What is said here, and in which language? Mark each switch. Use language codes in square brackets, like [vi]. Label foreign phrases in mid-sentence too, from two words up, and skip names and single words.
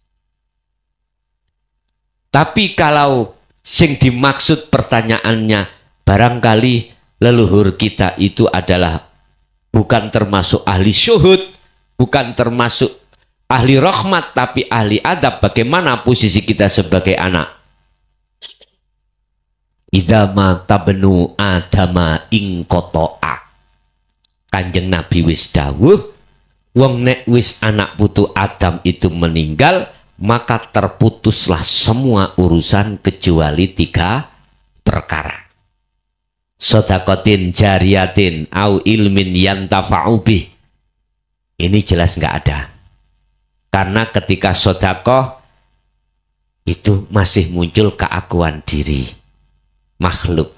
[id] Tapi kalau sing dimaksud pertanyaannya, barangkali leluhur kita itu adalah bukan termasuk ahli syuhud, bukan termasuk ahli rahmat, tapi ahli adab. Bagaimana posisi kita sebagai anak? [ar] إذا مات ابن آدم انقطع. [jv] Kanjeng Nabi wis dawuh, wong nek wis anak putu Adam itu [id] meninggal, maka terputuslah semua urusan kecuali 3 perkara. [ar] صدقة جارية أو علم ينتفع به. [id] Ini jelas nggak ada. Karena ketika sodakoh itu masih muncul keakuan diri makhluk.